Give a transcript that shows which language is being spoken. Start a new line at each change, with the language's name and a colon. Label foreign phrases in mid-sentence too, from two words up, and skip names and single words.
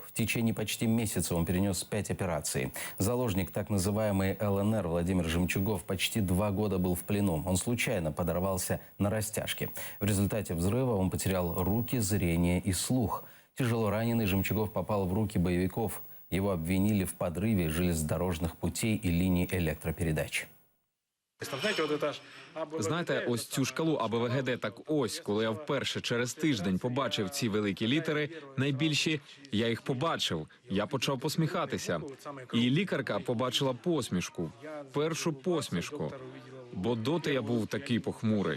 Russian: В течение почти месяца он перенес 5 операций. Заложник так называемой ЛНР Владимир Жемчугов почти 2 года был в плену. Он случайно подорвался на растяжке. В результате взрыва он потерял руки, зрение и слух. Тяжело раненый Жемчугов попал в руки боевиков. Его обвинили в подрыве железнодорожных путей и линий электропередач.
Ukrainian: Знаєте, ось цю шкалу АБВГД, так ось, коли я вперше через тиждень побачив ці великі літери, найбільші, я їх побачив, я почав посміхатися. І лікарка побачила посмішку, першу посмішку, бо доти я був такий похмурий.